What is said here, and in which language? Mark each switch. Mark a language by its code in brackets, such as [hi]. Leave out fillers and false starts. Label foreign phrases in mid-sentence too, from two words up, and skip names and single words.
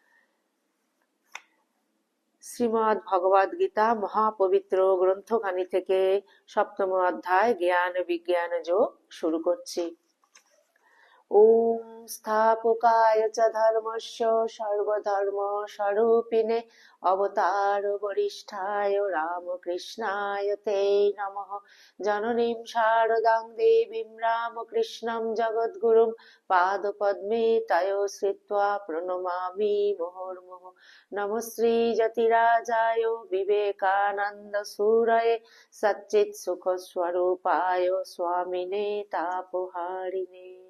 [bn] শ্রীমদ্ ভগবদ গীতা মহাপবিত্র গ্রন্থখানি থেকে সপ্তম অধ্যায় জ্ঞান বিজ্ঞান যোগ শুরু করছি। [sa] ওম স্থাপকায় চ ধর্মস্য সর্বধর্ম স্বরূপিণে অবতার বরিষ্ঠায় রামকৃষ্ণায় তে নমঃ। জননীম শারদাং দেবীম রামকৃষ্ণম জগদ্গুরুম পাদপদ্মে তয়ো শ্রিত্বা প্রণমামি মুহুর্মুহুঃ। নমশ্রী যতিরাজায় বিবেকানন্দ সুরয়ে সচ্চিৎ সুখ স্বরূপায় স্বামিনে তাপহারিণে।